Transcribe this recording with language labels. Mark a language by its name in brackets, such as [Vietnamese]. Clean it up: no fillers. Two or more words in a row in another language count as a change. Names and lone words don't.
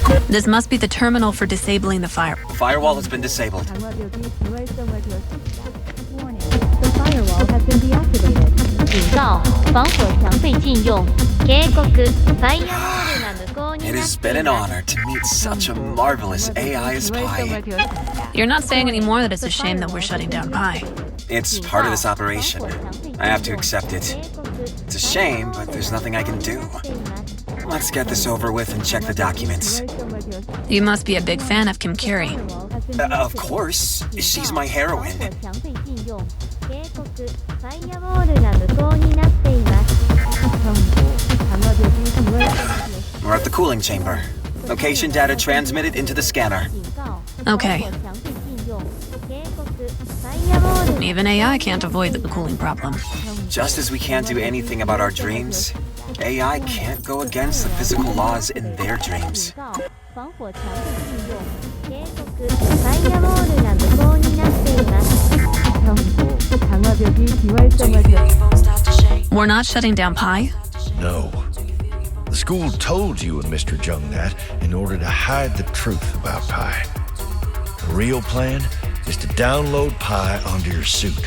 [English] This must be the terminal for disabling the fire. The firewall has been disabled. Warning. The firewall has been deactivated. [Chinese] 警告，防火墙被禁用。警告， [Japanese] ファイアウォールが無効に [English] It [Japanese] なっ [English] has [Japanese] て [English] been [Japanese] い [English] an [Japanese] ます。 [English] honor to meet such a marvelous AI as Pi. You're not saying anymore that it's a shame that we're shutting down Pi. It's part of this operation. I have to accept it. It's a shame, but there's nothing I can do. Let's get this over with and check the documents. You must be a big fan of Kim Curie. Of course. She's my heroine. [Chinese] 防火墙被禁用。 [Japanese] 警告、ファイアウォールが無効になっています。 [English] We're at the cooling chamber. Location data transmitted into the scanner. [Japanese] 警告、 [English] Okay. [Chinese] 防火墙被禁用。 [Japanese] 警告、ファイアウォール [English] Even AI can't avoid the cooling problem. Just as we can't do anything about our dreams, AI can't go against the physical laws in their dreams. [Chinese] 警告、防火墙被禁用。 [Japanese] 警告、ファイアウォールが無効になっています。 [English] We're not shutting down Pi? No. The school told you and Mr. Jung that in order to hide the truth about Pi. The real plan is to download Pi onto your suit.